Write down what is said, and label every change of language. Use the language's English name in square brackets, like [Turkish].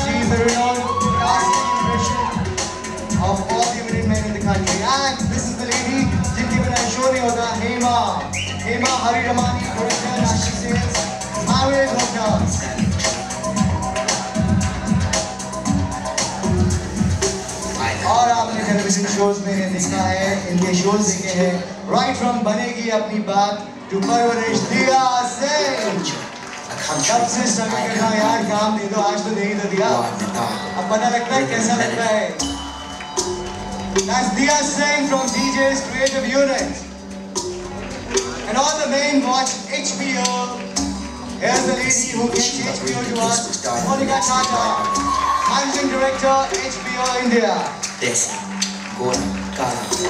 [English] the renowned casting impression of all the eminent men in the country. And this is the lady [Hindi] जिनके बिना show नहीं होता, [English] Hema Hariramani, director, national sales, Marriott Hotels. [Hindi] और आपने television shows में देखा है, इनके शोज देखे हैं, राइट फ्रॉम बनेगी अपनी बात टू परवरिश दिया सिंह। कब से स्ट्रगल करना यार, काम दे दो, आज तो दे ही तो दिया, अब पता लगता है कैसा लगता है। [English] That's Diya Singh from DJ's Creative Unit. And all the men watch HBO. Here's the lady who gets HBO to us, Monica Tata, Managing Director, HBO India. Desi, Gordon, Ghana.